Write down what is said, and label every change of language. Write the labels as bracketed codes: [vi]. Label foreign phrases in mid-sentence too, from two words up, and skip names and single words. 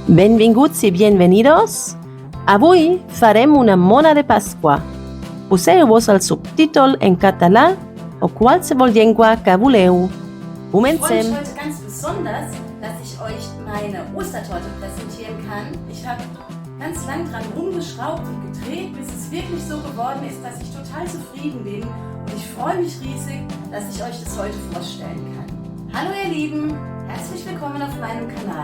[ca] Benvinguts i bienvenidos. Avui farem una mona de Pasqua. Poseu-vos el subtítol en català o qualsevol llengua que voleu. Comencem. [de] Ich freue mich heute ganz besonders, dass ich euch meine Ostertorte präsentieren kann. Ich habe ganz lang dran rumgeschraubt und gedreht, bis es wirklich so geworden ist, dass ich total zufrieden bin. Und ich freue mich riesig, dass ich euch das heute vorstellen kann. Hallo ihr Lieben, herzlich willkommen auf meinem Kanal.